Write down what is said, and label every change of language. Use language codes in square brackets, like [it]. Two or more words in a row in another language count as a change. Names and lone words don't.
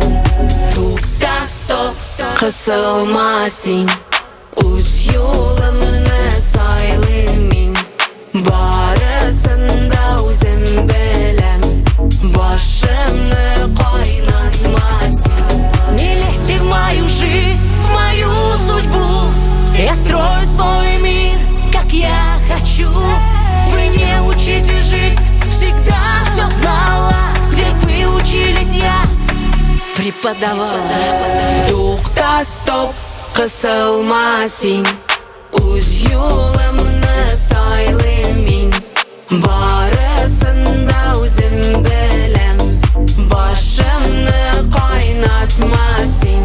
[kk] Тоқта стоп, қысылма сен, өз жолымны сайлаймын. Барысында өзім білем, башымны қайнатма сен. [ru] Не лезьте в мою жизнь, в мою судьбу. Я строю свой мир, как я хочу. Вы не учите жить, всегда все знала. Где вы учились, я преподавала. [kk] Тоқта стоп, қысылма сен, өз жолымны сайлаймын. Барысында өзім білем, башымны қайнатма сен.